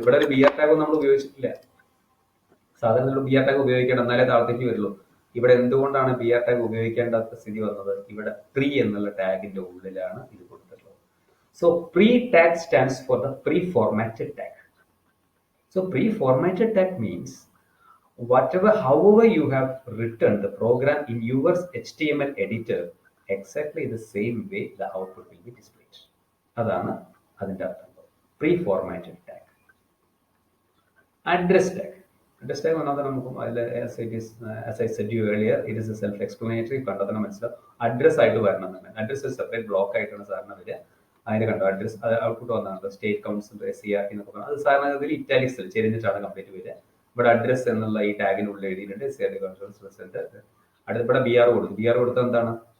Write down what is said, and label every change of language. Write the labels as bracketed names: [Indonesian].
[Malayalam] ഇവിടെ ഒരു BR tag നമ്മൾ ഉപയോഗിച്ചിട്ടില്ല. സാധാരണ നമ്മൾ BR ടാഗ് ഉപയോഗിക്കണം, എന്നാലേ താഴത്തേക്ക് വരുള്ളൂ. ഇവിടെ എന്തുകൊണ്ടാണ് BR ടാഗ് ഉപയോഗിക്കേണ്ടാത്ത സ്ഥിതി വന്നത്? ഇവിടെ പ്രീ എന്നുള്ള ടാഗിന്റെ ഉള്ളിലാണ് ഇത് കൊടുത്തിട്ടുള്ളത്. [English] So pre tag stands for the preformatted tag. So pre-formatted tag means however you have written the program in your HTML editor, exactly the same way the output will be displayed. [Malayalam] അതാണ് അതിന്റെ അർത്ഥം. Pre-formatted tag. Address tag. [English] Address tag [Malayalam] വന്നാൽ നമുക്ക് [English] as I said you earlier, it is a self-explanatory. [Malayalam] കണ്ടാൽ തന്നെ മനസ്സിലാവും address ആയിട്ട് വരണമെന്നുണ്ട്. Address separate block ആയിട്ടാണ് സാറിന് വരിക. അതിന് കണ്ടോ അഡ്രസ് ഔട്ട്പുട്ട് വന്നാണ് സ്റ്റേറ്റ് കൗൺസിൽ CRT എന്നൊക്കെ പറഞ്ഞാൽ അത് സാധാരണ ഇതിൽ ഇറ്റാലിക്സിൽ ചെരിഞ്ഞിട്ടാണ് കംപ്ലീറ്റ് വരിക. ഇവിടെ അഡ്രസ് എന്നുള്ള ഈ ടാഗിനുള്ളിൽ എഴുതിയിട്ടുണ്ട് CRT കൗൺസിൽ പ്രസിഡന്റ്. ഇവിടെ BR കൊടുത്തു. BR കൊടുത്തത് എന്താണ്?